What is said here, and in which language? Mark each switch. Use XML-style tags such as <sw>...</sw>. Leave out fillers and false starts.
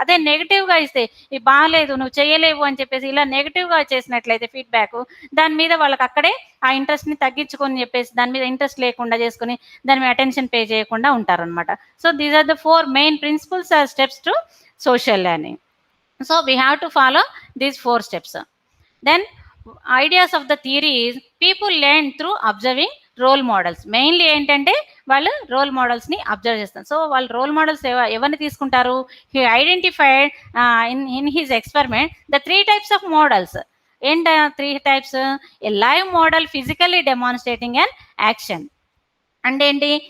<te>అదే నెగెటివ్‌గా ఇస్తే ఇది బాలేదు, నువ్వు చేయలేవు అని చెప్పేసి ఇలా నెగెటివ్‌గా చేసినట్లయితే ఫీడ్‌బ్యాకు, దాని మీద వాళ్ళకక్కడే ఆ ఇంట్రెస్ట్‌ని తగ్గించుకొని చెప్పేసి దాని మీద ఇంట్రెస్ట్ లేకుండా చేసుకొని దాని మీద అటెన్షన్ పే చేయకుండా ఉంటారనమాట.</te> <en>So, these are the 4 main principles or steps to social learning. So, we have to follow these 4 steps. Then, ideas of the theory is people learn through observing role models.</en> <te>Mainly ఏంటంటే వాళ్ళు role మోడల్స్ని observe చేస్తారు. So వాళ్ళు role models ఎవరిని తీసుకుంటారు?</te> <en>He identified in his experiment the 3 types of models. ఏంట 3 types? A live model physically demonstrating and action.</en> <te>అంటే ఏంటి?</te>